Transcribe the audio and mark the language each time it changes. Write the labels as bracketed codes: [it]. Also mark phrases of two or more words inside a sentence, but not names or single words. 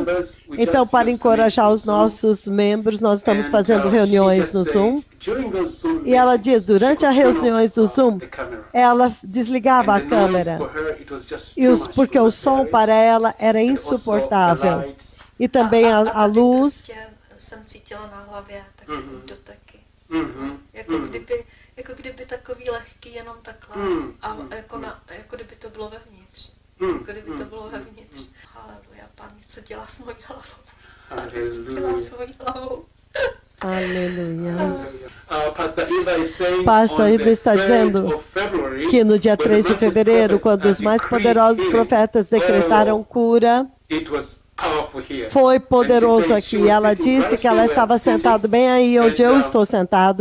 [pt] Então, para encorajar os nossos membros, nós estamos fazendo reuniões no Zoom. E ela diz, durante as reuniões do Zoom, ela desligava a câmera, porque o som para ela era insuportável. E também a luz. [cs] Jako kdyby takový lehký jenom takhle, a jako kdyby to bylo vevnitř. Jako kdyby to bylo vevnitř. Haleluja, Pán něco dělá s mojí hlavou. Něco dělá s mojí hlavou. [pt] Aleluia. Pastor Iva está dizendo que no dia 3 de fevereiro, quando os mais poderosos profetas decretaram cura, foi poderoso aqui. Ela disse que ela estava sentada bem aí onde eu estou sentado.